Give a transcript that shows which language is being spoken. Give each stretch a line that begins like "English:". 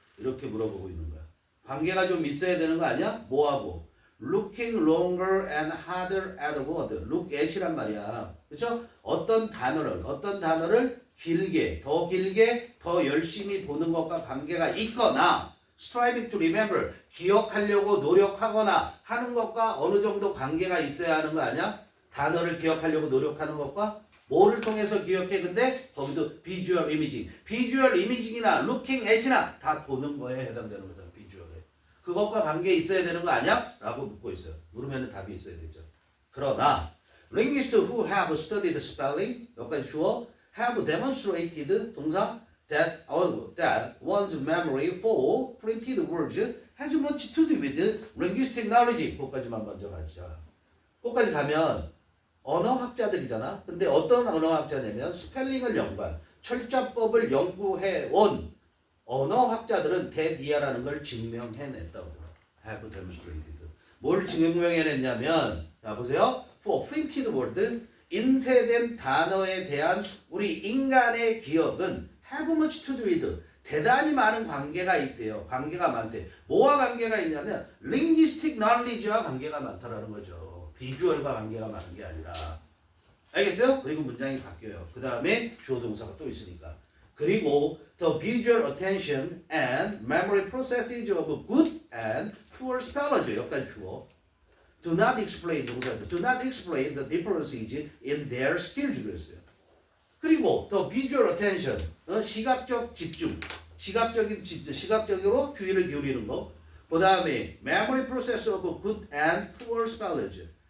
Korean: 이렇게 물어보고 있는 거야. 관계가 좀 있어야 되는 거 아니야? 뭐하고?
English: Looking longer and harder at a word.
Korean: Look at이란 말이야. 그렇죠? 어떤 단어를 길게, 더 열심히 보는 것과 관계가 있거나
English: striving to remember,
Korean: 기억하려고 노력하거나 하는 것과 어느 정도 관계가 있어야 하는 거 아니야? 단어를 기억하려고 노력하는 것과 뭐를 통해서 기억해? 근데 거기도 visual imaging이나 looking at이나 다 보는 거에 해당되는 거잖아. visual에. 그것과 관계 있어야 되는 거 아니야? 라고 묻고 있어요. 물으면 답이 있어야 되죠.
English: 그러나 linguists who have studied spelling,
Korean: 여기까지 주어,
English: have demonstrated
Korean: 동사
English: that one's memory for printed words has much to do with linguistic knowledge.
Korean: 그것까지만 먼저 가자. 그것까지 가면 언어학자들이잖아. 근데 어떤 언어학자냐면 스펠링을 연구한 철자법을 연구해 온 언어학자들은 대니아라는 걸 증명해냈다고. have demonstrated. 뭘 증명해냈냐면 자 보세요.
English: for printed word
Korean: 인쇄된 단어에 대한 우리 인간의 기억은
English: have much to do with
Korean: 대단히 많은 관계가 있대요. 관계가 많대. 뭐와 관계가 있냐면 linguistic knowledge와 관계가 많다라는 거죠. 비주얼과 관계가 많은 게 아니라. 알겠어요? 그리고 문장이 바뀌어요. 그 다음에 주어 동사가 또 있으니까.
English: 그리고 the visual attention and memory processes of good and poor spellers.
Korean: 여기까지 주어.
English: Do not explain
Korean: 동사죠.
English: Do not explain the differences in their skills
Korean: 그랬어요. 그리고
English: the visual attention,
Korean: 시각적 집중, 시각적으로 주의를 기울이는 거.
English: 그 다음에 memory process of good and poor spellers.